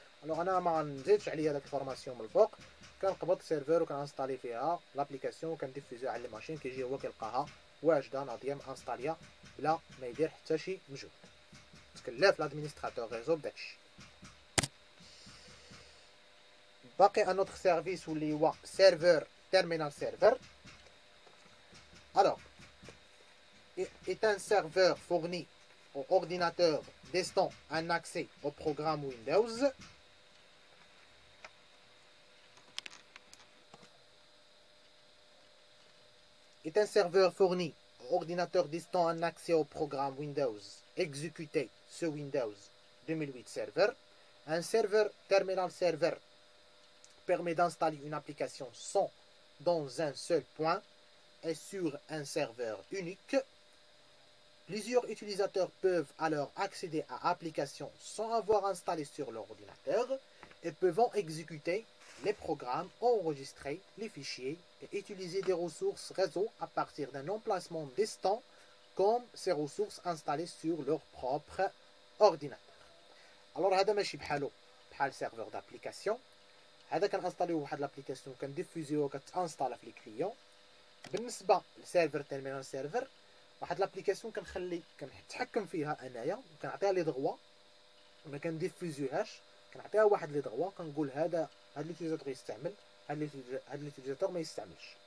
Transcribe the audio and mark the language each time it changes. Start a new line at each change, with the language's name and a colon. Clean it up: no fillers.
Arabic: الوغ انا ما نزيدش عليا داك الفورماسيون من الفوق، كنقبض السيرفر وكنانستالي فيها لابليكاسيون وكنديفوزيها على لي ماشين، كيجي هو كيلقاها واجده ناضيه مانستاليه بلا ما يدير حتى شي مجهود. تكلف لادمينستراتور ريزو بداكشي. باقي ان اوتر سيرفيس واللي هو سيرفر terminal server.
French: Alors, est un serveur fourni au ordinateur destinant un accès au programme Windows. Est un serveur fourni au ordinateur destinant un accès au programme Windows exécuté sur Windows 2008 Server. Un serveur terminal server permet d'installer une application sans dans un seul point et sur un serveur unique. Plusieurs utilisateurs peuvent alors accéder à l'application sans avoir installé sur leur ordinateur et peuvent exécuter les programmes, enregistrer les fichiers et utiliser des ressources réseau à partir d'un emplacement distant comme ces ressources installées sur leur propre ordinateur.
Arabic: Alors هذا ماشي بحال serveur d'application. هذا كنانستاليو واحد لابليكاسيون كنديفوزيو كتانستالا في لي كليون. بالنسبه للسيرفر تيرمينال سيرفر واحد لابليكاسيون كنتحكم فيها انايا وكنعطيها لي دغوا ما كنديفوزيوهاش، كنعطيها واحد لي دغوا كنقول هذا ليوتيليزاتور يستعمل، هاد ليوتيليزاتور ما يستعملش،